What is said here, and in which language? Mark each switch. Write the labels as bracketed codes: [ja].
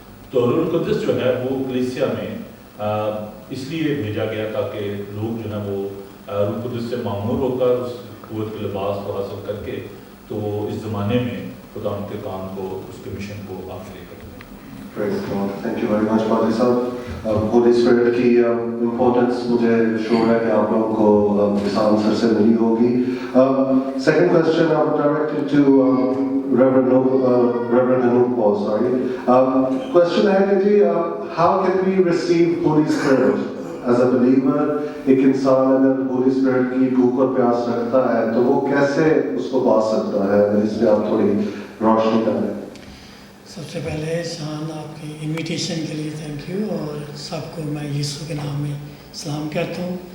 [ur] تو روح القدس جو ہے وہ کلیسیا میں اس لیے بھیجا گیا تاکہ لوگ جو ہے وہ روح القدس سے معمور ہو کر اس قوت کے لباس کو حاصل کر کے تو اس زمانے میں خداوند کے کام کو, اس کے مشن کو آگے لے کر. [en] Praise God. Thank you very much, Padri Sahab. [ur] Holy Spirit کی امپورٹنس مجھے شور ہے کہ آپ لوگوں کو اس آنسر سے ملی ہوگی. [en] Second question I would direct it to Reverend Anoop Paul. Question [ur] ہے کہ جی [en] how can we receive Holy Spirit as a believer? [ur] ایک انسان اگر Holy Spirit کی بھوک اور پیاس رکھتا ہے تو وہ کیسے اس کو پا سکتا ہے؟ اس پہ آپ تھوڑی روشنی ڈالیں. سب سے پہلے شان آپ کی انویٹیشن کے لیے تھینک یو, اور سب کو میں یسوع کے نام میں سلام کہتا ہوں.